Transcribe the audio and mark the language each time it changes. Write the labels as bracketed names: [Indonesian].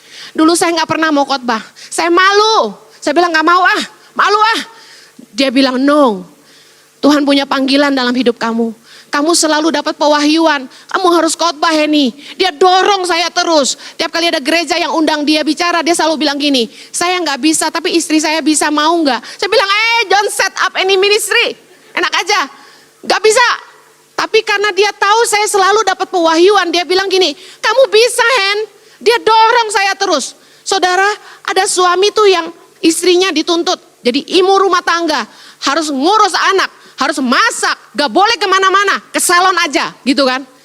[Indonesian] Dulu saya gak pernah mau khotbah. Saya malu. Saya bilang gak mau malu ah. Dia bilang [English] no. [Indonesian] Tuhan punya panggilan dalam hidup kamu. Kamu selalu dapat pewahyuan. Kamu harus khotbah Henny. Dia dorong saya terus. Tiap kali ada gereja yang undang dia bicara, dia selalu bilang gini, saya gak bisa tapi istri saya bisa, mau gak? Saya bilang [English] don't set up any ministry. [Indonesian] Enak aja. Gak bisa. Tapi karena dia tahu saya selalu dapat pewahyuan, dia bilang gini, kamu bisa Hen. Dia dorong saya terus. Saudara, ada suami tuh yang istrinya dituntut jadi ibu rumah tangga, harus ngurus anak, harus masak, gak boleh kemana-mana, ke salon aja gitu kan.